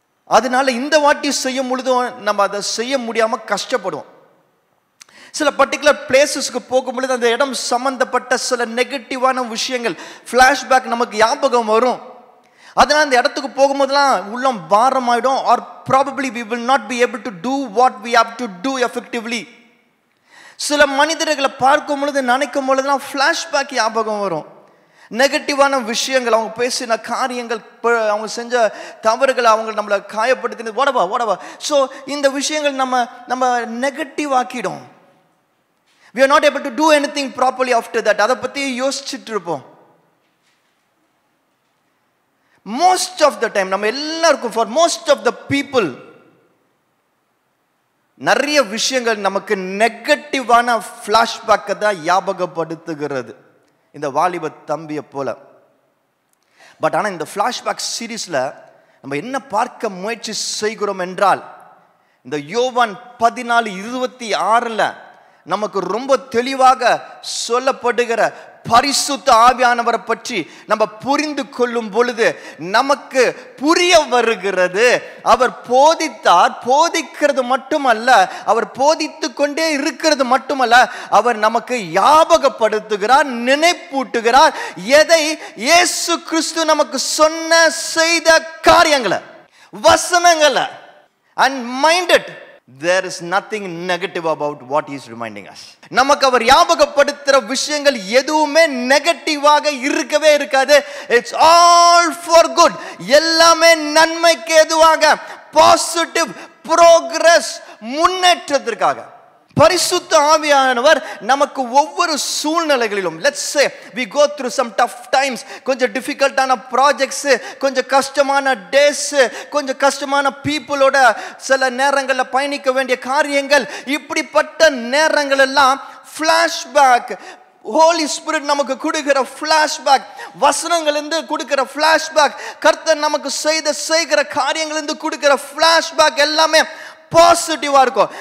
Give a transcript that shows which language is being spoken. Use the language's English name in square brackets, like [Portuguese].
[Tamil] அதனால இந்த வாட்டி செய்யும் பொழுதும் நம்ம அதை செய்ய முடியாமல் கஷ்டப்படுவோம். சில பர்டிகுலர் பிளேசஸ்க்கு போகும்பொழுது அந்த இடம் சம்பந்தப்பட்ட சில நெகட்டிவான விஷயங்கள், ஃப்ளாஷ்பேக் நமக்கு ஞாபகம் வரும். அதனால் அந்த இடத்துக்கு போகும்போதெல்லாம் உள்ளம் பாரமாயிடும். [English] or probably we will not be able to do what we have to do effectively. [Tamil] சில மனிதர்களை பார்க்கும் பொழுது நினைக்கும் பொழுதுலாம் ஃப்ளாஷ்பேக் ஞாபகம் வரும். நெகட்டிவான விஷயங்கள், அவங்க பேசின காரியங்கள், அவங்க செஞ்ச தவறுகளை, அவங்க நம்மளை காயப்படுத்தினது, ஓடவா. ஸோ இந்த விஷயங்கள் நம்ம negative ஆக்கிடும். [English] we are not able to do anything properly after that. [Tamil] அதை பற்றி யோசிச்சுட்டு இருப்போம். [English] most of the time [Tamil] நம்ம எல்லாருக்கும், [English] for most of the people, [Tamil] நிறைய விஷயங்கள் நமக்கு நெகட்டிவான ஃப்ளாஷ்பேக்கை தான் ஞாபகப்படுத்துகிறது, இந்த வாலிப தம்பியை போல. பட் ஆனால் இந்த ஃப்ளாஷ்பேக் சீரீஸில் நம்ம என்ன பார்க்க முயற்சி செய்கிறோம் என்றால், இந்த யோவான் 14:26 நமக்கு ரொம்ப தெளிவாக சொல்லப்படுகிற பரிசுத்த ஆவியானவரை பற்றி நம்ம புரிந்து கொள்ளும் பொழுது நமக்கு புரிய வருகிறது. அவர் போதித்தார், போதிக்கிறது மட்டுமல்ல, அவர் போதித்து கொண்டே இருக்கிறது மட்டுமல்ல, அவர் நமக்கு ஞாபகப்படுத்துகிறார், நினைப்பூட்டுகிறார். எதை? இயேசு கிறிஸ்து நமக்கு சொன்ன செய்த காரியங்களை, வசனங்களை. [English] and mind it, there is nothing negative about what he is reminding us. [Tamil] நமக்கு அவர் ஞாபகப்படுத்துற விஷயங்கள் எதுவுமே நெகட்டிவாக இருக்கவே இருக்காது. [English] it's all for good. [Tamil] எல்லாமே நன்மைக்கு எதுவாக? பாசிட்டிவ் ப்ரோக்ரஸ், முன்னேற்றத்திற்காக. பரிசுத்த ஆவியானவர் நமக்கு ஒவ்வொரு சூழ்நிலைகளிலும், [English] let's say we go through some tough times, [Tamil] கொஞ்சம் டிஃபிகல்ட்டான ப்ராஜெக்ட்ஸ், கொஞ்சம் கஷ்டமான டேஸ், கொஞ்சம் கஷ்டமான பீப்புளோட சில நேரங்களில் பயணிக்க வேண்டிய காரியங்கள், இப்படிப்பட்ட நேரங்கள் எல்லாம் ஃப்ளாஷ்பேக், ஹோலி ஸ்பிரிட் நமக்கு கொடுக்கிற ஃப்ளாஷ்பேக், வசனங்களிலிருந்து கொடுக்கிற ஃப்ளாஷ்பேக், கர்த்தர் நமக்கு செய்கிற காரியங்களிலிருந்து கொடுக்கிற ஃப்ளாஷ்பேக் எல்லாமே பாசிட்டிவா இருக்கும்.